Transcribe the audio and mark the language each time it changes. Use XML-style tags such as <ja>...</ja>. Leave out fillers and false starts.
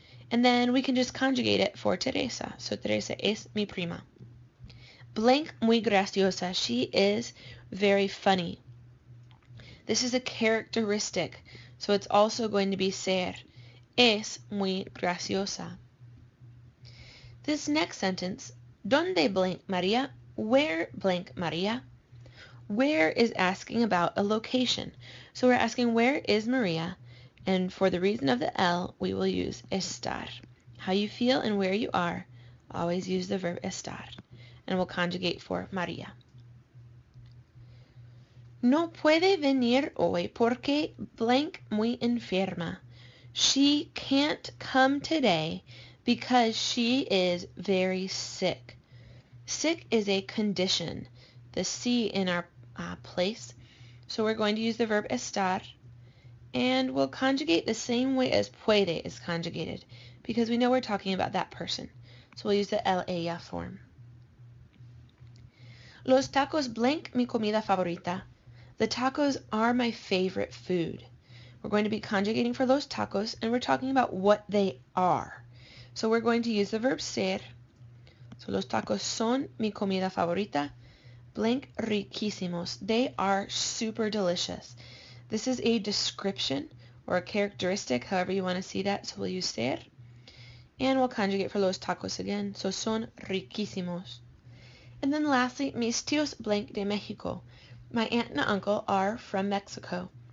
<en>And then we can just conjugate it for Teresa. So</en> <es>Teresa es mi prima.</es> <en>Blank</en> <es>muy graciosa.</es> <en>She is very funny. This is a characteristic, so it's also going to be ser.</en> <es>Es muy graciosa.</es> <en>This next sentence,</en> <es>¿Dónde blank María?</es> <en>Where blank María? Where is asking about a location. So we're asking where is Maria, and for the reason of the L, we will use estar. How you feel and where you are, always use the verb estar. And we'll conjugate for María.</en> <es>No puede venir hoy porque blank muy enferma.</es> <en>She can't come today because she is very sick. Sick is a condition, the C in our place. So we're going to use the verb estar, and we'll conjugate the same way as puede is conjugated because we know we're talking about that person. So we'll use the</en> <es>el ella</es> <en>form.</en> <es>Los tacos blank mi comida favorita.</es> <en>The tacos are my favorite food. We're going to be conjugating for los tacos, and we're talking about what they are. So we're going to use the verb ser.</en> <es>So los tacos son mi comida favorita. Blank riquísimos.</es> <en>They are super delicious. This is a description or a characteristic, however you want to see that. So we'll use ser. And we'll conjugate for los tacos again. So</en> <es>son riquísimos.</es> <en>And then lastly,</en> <es>mis tíos blank de Mexico.</es> <en>My aunt and uncle are from Mexico.</en>